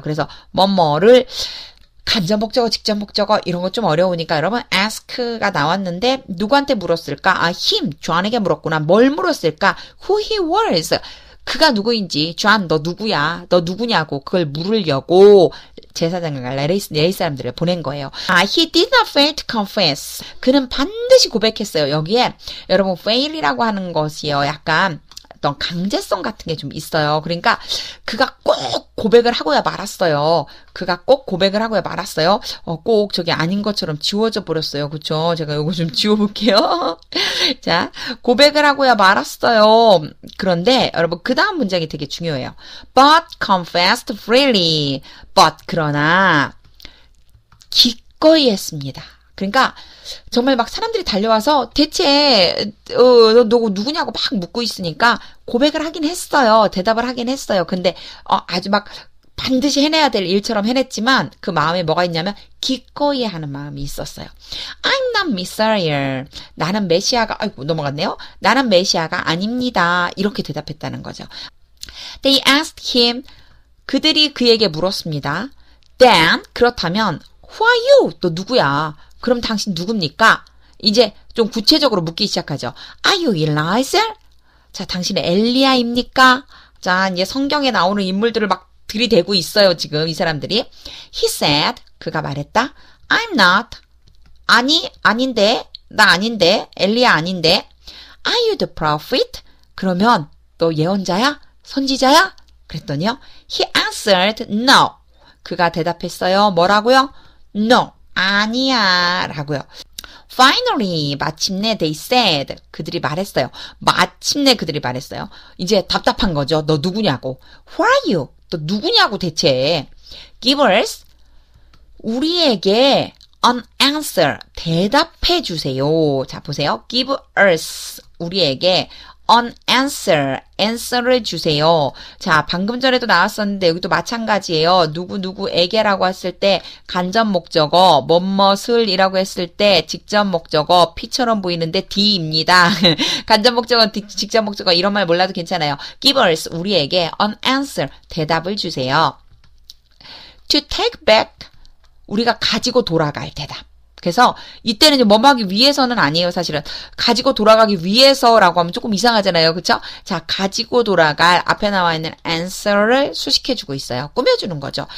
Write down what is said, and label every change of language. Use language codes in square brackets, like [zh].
[ko] 그래서 뭐뭐를 간접 목적어, 직접 목적어 이런 거 좀 어려우니까 여러분 ask가 나왔는데 누구한테 물었을까? him, 존에게 물었구나. 뭘 물었을까? [en] who he was. [ko] 그가 누구인지, 존, 너 누구야? 너 누구냐고, 그걸 물으려고 제사장과 레이 사람들을 보낸 거예요. [en] He did not fail to confess. [ko] 그는 반드시 고백했어요. 여기에, 여러분, fail이라고 하는 것이요. 약간, 어떤 강제성 같은 게 좀 있어요. 그러니까 그가 꼭 고백을 하고야 말았어요. 그가 꼭 고백을 하고야 말았어요. 꼭 저게 아닌 것처럼 지워져 버렸어요. 그쵸? 제가 요거 좀 지워볼게요. 자, 고백을 하고야 말았어요. 그런데 여러분 그 다음 문장이 되게 중요해요. [en] But confessed freely. [ko] But 그러나 기꺼이 했습니다. 그러니까 정말 막 사람들이 달려와서 대체 너 누구냐고 막 묻고 있으니까 고백을 하긴 했어요. 대답을 하긴 했어요. 근데 아주 막 반드시 해내야 될 일처럼 해냈지만 그 마음에 뭐가 있냐면 기꺼이 하는 마음이 있었어요. [en] I'm not Messiah. [ko] 나는 메시아가 아이고 넘어갔네요. 나는 메시아가 아닙니다. 이렇게 대답했다는 거죠. [en] They asked him. [ko] 그들이 그에게 물었습니다. [en] Then [ko] 그렇다면 [en] Who are you? [ko] 너 누구야? 그럼 당신 누굽니까? 이제 좀 구체적으로 묻기 시작하죠. [en] Are you Elijah? [ko] 자, 당신은 엘리야입니까? 자, 이제 성경에 나오는 인물들을 막 들이대고 있어요, 지금 이 사람들이. [en] He said, [ko] 그가 말했다. [en] I'm not. [ko] 아닌데. 나 아닌데. 엘리야 아닌데. [en] Are you the prophet? [ko] 그러면 너 예언자야? 선지자야? 그랬더니요. [en] He answered no. [ko] 그가 대답했어요. 뭐라고요? [en] No. [ko] 아니야. 라고요. [en] Finally, [ko] 마침내 [en] they said. [ko] 그들이 말했어요. 마침내 그들이 말했어요. 이제 답답한 거죠. 너 누구냐고. [en] Who are you? [ko] 너 누구냐고 대체. [en] Give us. [ko] 우리에게 [en] an answer. [ko] 대답해 주세요. 자, 보세요. [en] Give us. [ko] 우리에게 [en] an answer. [ko] answer를 주세요. 자, 방금 전에도 나왔었는데 여기도 마찬가지예요. 누구에게라고 했을 때 간접 목적어, 뭐뭇을이라고 했을 때 직접 목적어 P처럼 보이는데 D입니다. 간접 목적어, 직접 목적어 이런 말 몰라도 괜찮아요. [en] Give us [ko] 우리에게 [en] an answer [ko] 대답을 주세요. [en] To take back [ko] 우리가 가지고 돌아갈 대답. 그래서 이때는 이제 뭐하기 위해서는 아니에요. 사실은 가지고 돌아가기 위해서라고 하면 조금 이상하잖아요. 그렇죠? 자, 가지고 돌아갈 앞에 나와 있는 answer를 수식해주고 있어요. 꾸며주는 거죠.